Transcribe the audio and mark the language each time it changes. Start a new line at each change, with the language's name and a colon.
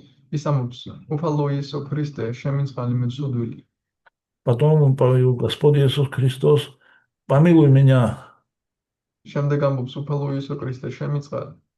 Georgian: ის ამბობს უფალო იესო ქრისტე შემიწყალე მეცოდვილი.
Russian: Потом он говорит «Господь Иисус Христос, помилуй меня».
Georgian: შემდეგ ამბობს უფალო იესო ქრისტე შემიწყალე.